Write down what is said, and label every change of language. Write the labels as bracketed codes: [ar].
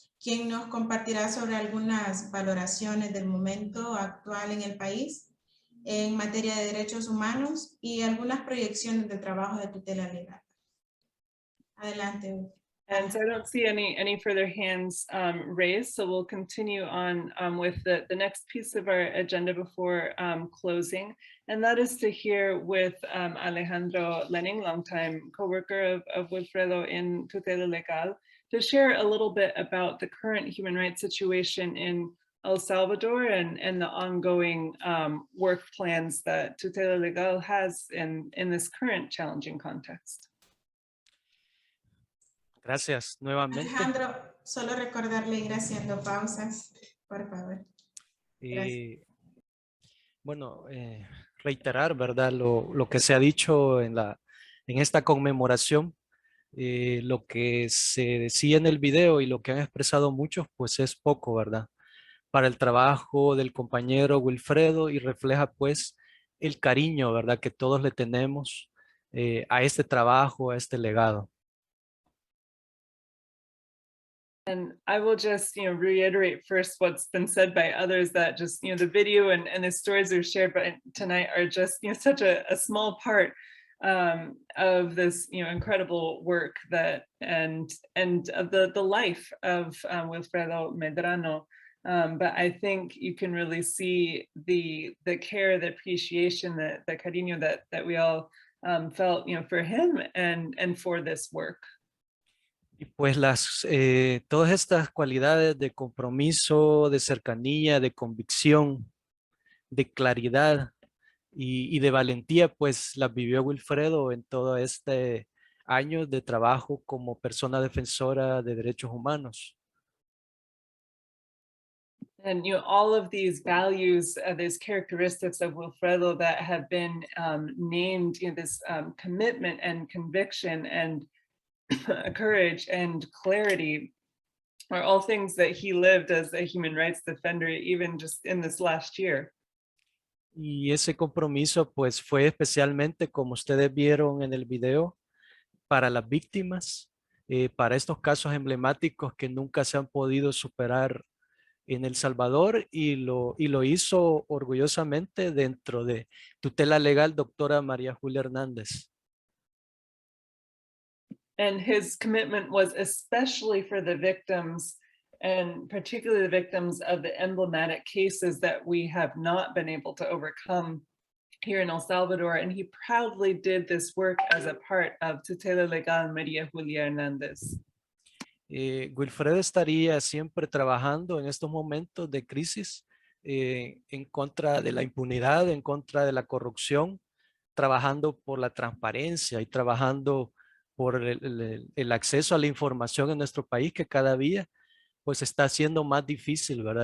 [es] quien nos compartirá sobre algunas valoraciones del momento actual en el país en materia de derechos humanos y algunas proyecciones del trabajo de tutela legal. Adelante. [en] And so I don't see any further hands raised, so we'll continue on with the next piece of our agenda before closing, and that is to hear with Alejandro Lenning, longtime co-worker of Wilfredo in Tutela Legal, to share a little bit about the current human rights situation in El Salvador and the ongoing work plans that Tutela Legal has in this current challenging context. [es] Gracias nuevamente. Alejandro, solo recordarle ir haciendo pausas, por favor. Bueno, reiterar, ¿verdad? Lo que se ha dicho en esta conmemoración, lo que se decía en el video y lo que han expresado muchos, pues es poco, ¿verdad? Para el trabajo del compañero Wilfredo y refleja pues el cariño, ¿verdad? Que todos le tenemos a este trabajo, a este legado. [en] And I will just, reiterate first what's been said by others, that just, the video and the stories we've shared tonight are just, such a small part of this, incredible work that and of the life of Wilfredo Medrano. But I think you can really see the care, the appreciation, the cariño that we all felt, for him and for this work. [es] Y pues todas estas cualidades de compromiso, de cercanía, de convicción, de claridad y de valentía, pues las vivió Wilfredo en todo este año de trabajo como persona defensora de derechos humanos. [en] And all of these values, these characteristics of Wilfredo that have been named, this commitment and conviction and courage and clarity are all things that he lived as a human rights defender, even just in this last year. [es] Y ese compromiso pues fue especialmente, como ustedes vieron en el video, para las víctimas, para estos casos emblemáticos que nunca se han podido superar en El Salvador, y lo hizo orgullosamente dentro de Tutela Legal Dra. María Julia Hernández. [en] And his commitment was especially for the victims, and particularly the victims of the emblematic cases that we have not been able to overcome here in El Salvador. And he proudly did this work as a part of Tutela Legal María Julia Hernández. [es] Wilfredo estaría siempre trabajando en estos momentos de crisis en contra de la impunidad, en contra de la corrupción, trabajando por la transparencia y trabajando por el acceso a la información en nuestro país, que cada día pues está siendo más difícil, ¿verdad?